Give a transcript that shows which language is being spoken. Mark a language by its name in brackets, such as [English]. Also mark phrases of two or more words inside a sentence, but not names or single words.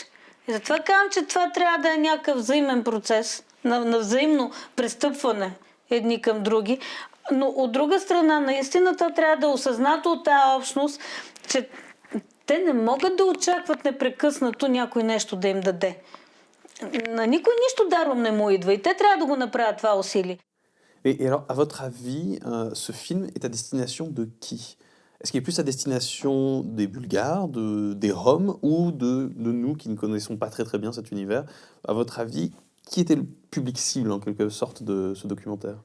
[Bulgarian] И затова казвам, че това трябва да е някакъв взаимен процес, на взаимно престъпване едни към други. Но от друга страна, наистина трябва да е осъзнато от тази общност, че те не могат да очакват непрекъснато някой нещо да им даде. На никой нищо даром не му идва и те трябва да го направят това усилие. [French] Et alors, à votre avis, ce film est à destination de qui? Est-ce qu'il est plus à destination des Bulgares, des Roms ou de nous qui ne connaissons pas très très bien cet univers? À votre avis, qui était le public cible en quelque sorte de ce documentaire?